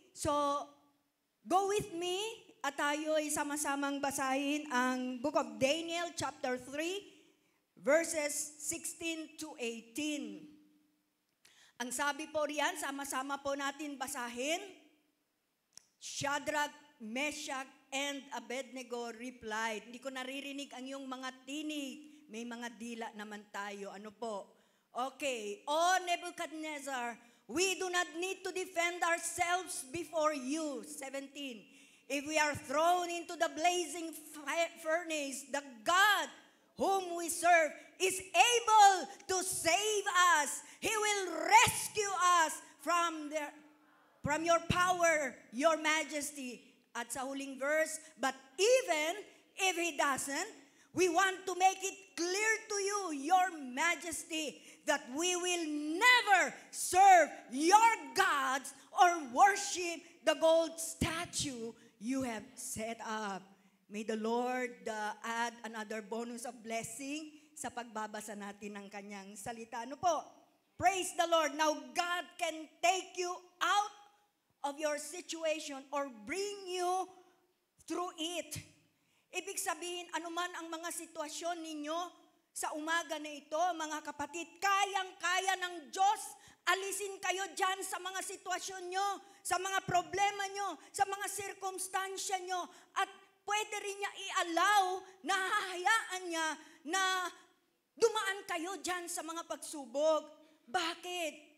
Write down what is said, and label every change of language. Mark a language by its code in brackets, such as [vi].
[tl] So, [en] go with me [tl] at tayo ay sama-samang basahin ang Book of Daniel chapter 3 verses 16 to 18. Ang sabi po riyan, sama-sama po natin basahin. [en] Shadrach, Meshach, and Abednego replied. [tl] Hindi ko naririnig ang iyong mga tinig. May mga dila naman tayo. Ano po? Okay. [en] O Nebuchadnezzar, we do not need to defend ourselves before you. 17. if we are thrown into the blazing furnace, the God whom we serve is able to save us. He will rescue us from your power, your majesty. [tl] At sa huling verse, [en] but even if He doesn't, we want to make it clear to you, your majesty, that we will never serve your gods or worship the gold statue you have set up. May the Lord add another bonus of blessing [tl] sa pagbabasa natin ng kanyang salita. Ano po? [en] Praise the Lord. Now, God can take you out of your situation or bring you through it. [tl] Ibig sabihin, anuman ang mga sitwasyon ninyo sa umaga na ito, mga kapatid, kayang-kaya ng Diyos. Alisin kayo dyan sa mga sitwasyon nyo, sa mga problema nyo, sa mga sirkumstansya nyo, at pwede rin niya i-allow, na hahayaan niya na dumaan kayo dyan sa mga pagsubok. Bakit?